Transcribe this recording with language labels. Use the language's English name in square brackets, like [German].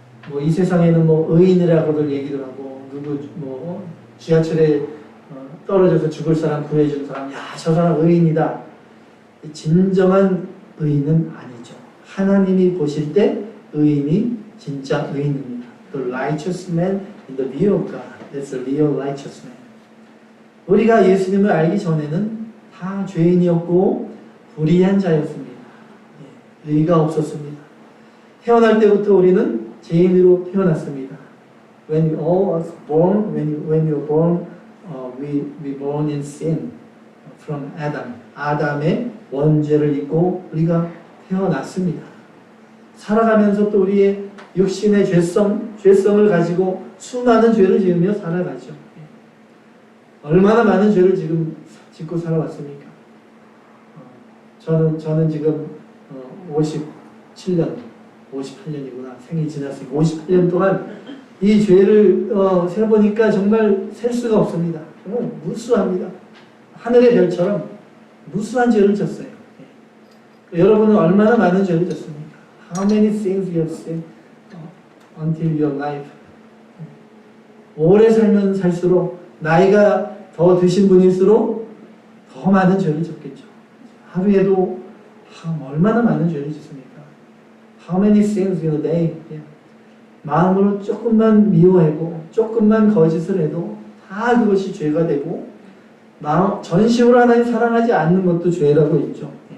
[Korean] 뭐 이 세상에는 뭐 의인이라고들 얘기를 하고 누구 뭐 지하철에 떨어져서 죽을 사람 구해준 사람, 야, 저 사람 의인이다. 진정한 의인은 아니죠. 하나님이 보실 때 의인이 진짜 의인입니다. [English] The righteous man in the view of God. That's a real righteous man. [Korean] 우리가 예수님을 알기 전에는 다 죄인이었고 불의한 자였습니다. 의가 없었습니다. 태어날 때부터 우리는 죄인으로 태어났습니다. [English] When we all was born, when you were born, we born in sin from Adam. [Korean] 아담의 원죄를 입고 우리가 태어났습니다. 살아가면서 또 우리의 육신의 죄성을 가지고 수많은 죄를 지으며 살아가죠. 얼마나 많은 죄를 지금 짓고 살아왔습니까? 저는 지금 58년이구나. 생이 지났으니까 58년 동안 이 죄를 세보니까 정말 셀 수가 없습니다. 정말 무수합니다. 하늘의 별처럼 무수한 죄를 졌어요. 여러분은 얼마나 많은 죄를 졌습니까? [English] How many things you have sinned until your life? [Korean] 오래 살면 살수록 나이가 더 드신 분일수록 더 많은 죄를 졌겠죠. 하루에도 얼마나 많은 죄를 짓습니까? [English] How many sins in a day? [Korean] 마음으로 조금만 미워하고 조금만 거짓을 해도 다 그것이 죄가 되고 전심으로 하나님 사랑하지 않는 것도 죄라고 있죠.